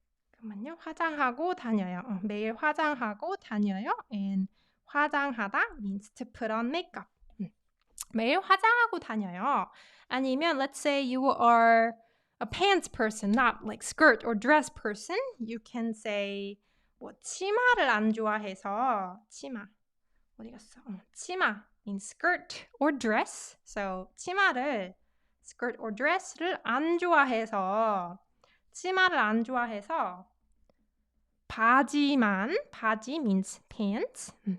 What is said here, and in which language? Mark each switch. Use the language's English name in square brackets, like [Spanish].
[Korean] 잠깐만요. 화장하고 다녀요. 매일 화장하고 다녀요. [English] And 화장하다 means to put on makeup. [Korean] 매일 화장하고 다녀요. 아니면 [English] let's say you are a pants person, not like skirt or dress person. You can say [Korean] 뭐 치마를 안 좋아해서 치마 어디 갔어? [English] 치마 means skirt or dress. [Korean] So 치마를 [English] skirt or dress [Korean] 를 안 좋아해서 치마를 안 좋아해서 바지만 바지 [English] means pants.